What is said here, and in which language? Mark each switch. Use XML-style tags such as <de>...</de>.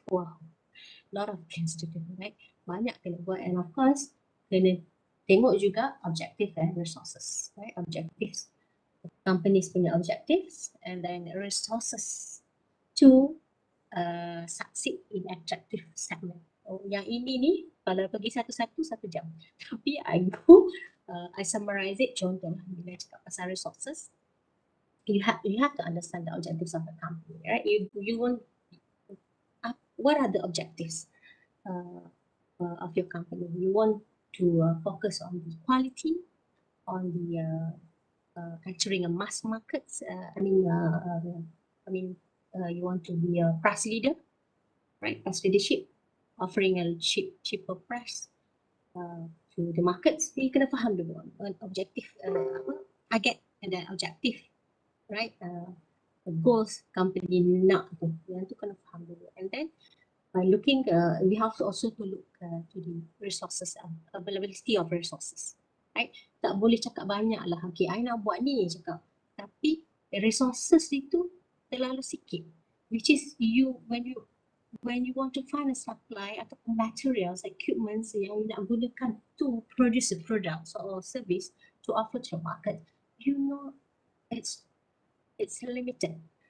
<en>Wow, lot of things to do, right?</en> <ms>Banyak kena buat,</ms> <en>and of course</en> <ms>kena tengok juga</ms> <en>objective and resources, right? Objectives, companies punya objectives, and then resources to succeed in attractive segment.</en> <ms>Yang ini ni kalau pergi satu-satu 1 jam.</ms> <en>Tapi I summarize it.</en> <ms>Contoh lah, bila cakap pasal</ms> <en>resources, you have to understand the objectives of the company, right? You want what are the objectives of your company? You want to focus on the quality, on the entering a mass market. You want to be a price leader, right? Price leadership, offering a cheaper price to the markets. You</en> <ms>kena faham dulu</ms> <en>objective, target and then objective, right?</en> <ms>The goals company nak tu, yang tu kena faham dulu.</ms> <en>And then by looking, we have to also to look to the resources, availability of resources, right?</en> <ms>Tak boleh cakap banyak lah.</ms> <en>Okay, I</en> <ms>nak buat ni cakap,</ms> <en>tapi resources itu terlalu sikit, which is when you want to find a supply atau materials, equipments yang nak gunakan to produce a product or service to offer to the market, you know it's limited.</en>